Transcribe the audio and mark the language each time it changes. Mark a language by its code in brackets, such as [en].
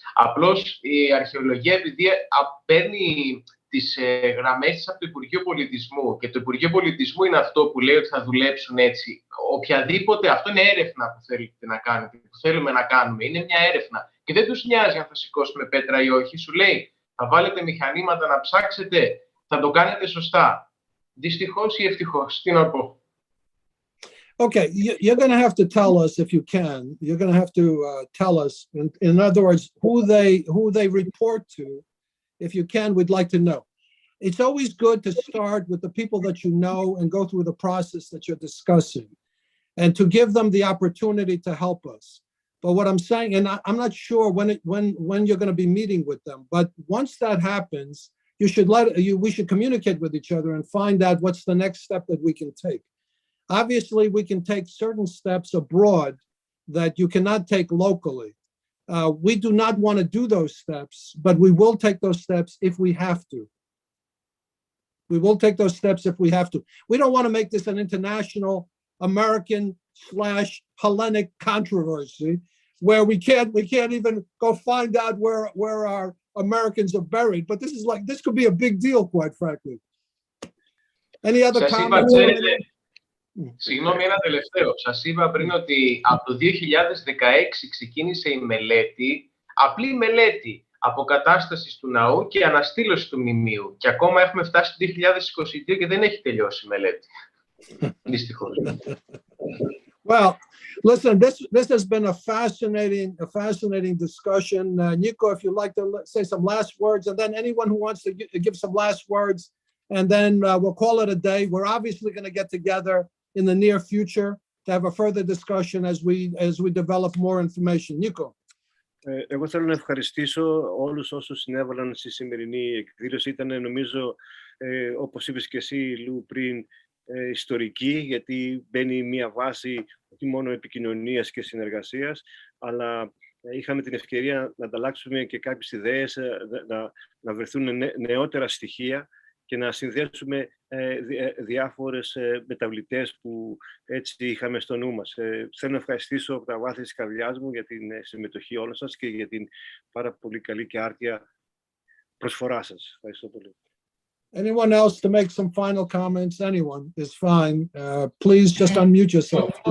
[el] Απλώς η αρχαιολογία, επειδή παίρνει τις γραμμές της από το Υπουργείο Πολιτισμού, και το Υπουργείο Πολιτισμού είναι αυτό που λέει ότι θα δουλέψουν έτσι. Οποιαδήποτε, αυτό είναι έρευνα που θέλετε να κάνετε, που θέλουμε να κάνουμε, είναι μια έρευνα. Και δεν τους νοιάζει αν θα σηκώσουμε πέτρα ή όχι. Σου λέει, θα βάλετε μηχανήματα να ψάξετε, θα το κάνετε σωστά. Δυστυχώς ή ευτυχώς, τι να πω. [en] Okay, you're going to have to tell us, if you can, you're going to have to tell us, in other words, who they report to. If you can, we'd like to know. It's always good to start with the people that you know and go through the process that you're discussing, and to give them the opportunity to help us. But what I'm saying, and I'm not sure when you're going to be meeting with them, but once that happens, we should communicate with each other and find out what's the next step that we can take. Obviously, we can take certain steps abroad that you cannot take locally. We do not want to do those steps, but we will take those steps if we have to. We will take those steps if we have to. We don't want to make this an international American/Hellenic controversy where we can't even go find out where our Americans are buried. But this could be a big deal, quite frankly. Any other comments? [el] Συγγνώμη, ένα τελευταίο. Σας είπα πριν ότι από το 2016 ξεκίνησε η μελέτη, απλή μελέτη αποκατάστασης του ναού και αναστήλωση του μνημείου. Και ακόμα έχουμε φτάσει το 2022 και δεν έχει τελειώσει η μελέτη. Δυστυχώς. [en] Well, listen, this has been a fascinating discussion. Nico, if you'd like to say some last words, and then anyone who wants to give some last words, and then we'll call it a day. We're obviously going to get together in the near future to have a further discussion as we develop more information. Nico. [el] Εγώ θέλω να ευχαριστήσω όλους όσους συνέβαλαν στη σημερινή εκδήλωση. Ήταν, νομίζω, όπως είπες και εσύ, Λου, πριν, ιστορική, γιατί μπαίνει μια βάση όχι μόνο επικοινωνίας και συνεργασίας, αλλά είχαμε την ευκαιρία να ανταλλάξουμε και κάποιες ιδέες, να βρεθούν νεότερα στοιχεία και να συνδέσουμε διάφορες μεταβλητές που έτσι είχαμε στο νου μας. Θέλω να ευχαριστήσω από τα βάθη της καρδιάς μου για την συμμετοχή όλων σας και για την πάρα πολύ καλή και άρτια προσφορά σας. Ευχαριστώ πολύ. [en] Anyone else to make some final comments? Anyone is fine. Please just unmute yourself.